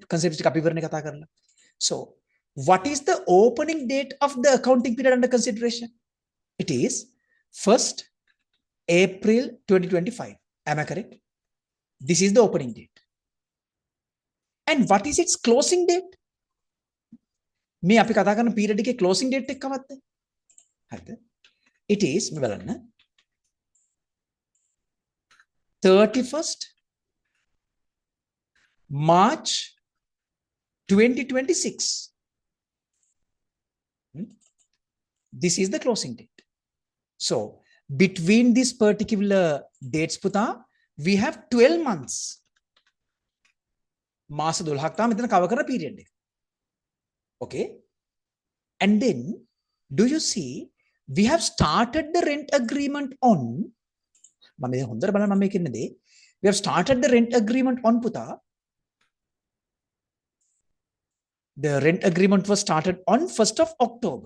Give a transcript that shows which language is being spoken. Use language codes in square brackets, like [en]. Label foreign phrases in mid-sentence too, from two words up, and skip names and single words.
[en] So, what is the opening date of the accounting period under consideration? It is 1st April 2025. Am I correct? This is the opening date. And what is its closing date? [si] මේ අපි කතා කරන period එකේ [en] closing date [si] එක කවද්ද? හරිද? [en] It is [si] මේ බලන්න [en] 31st March 2026. This is the closing date. So, between this particular dates puta, we have 12 months. [si] මාස 12ක් තමයි මෙතන cover කරන period එක. [en] Okay? And then, do you see, we have started the rent agreement on, we have started the rent agreement on puta. The rent agreement was started on 1st of October.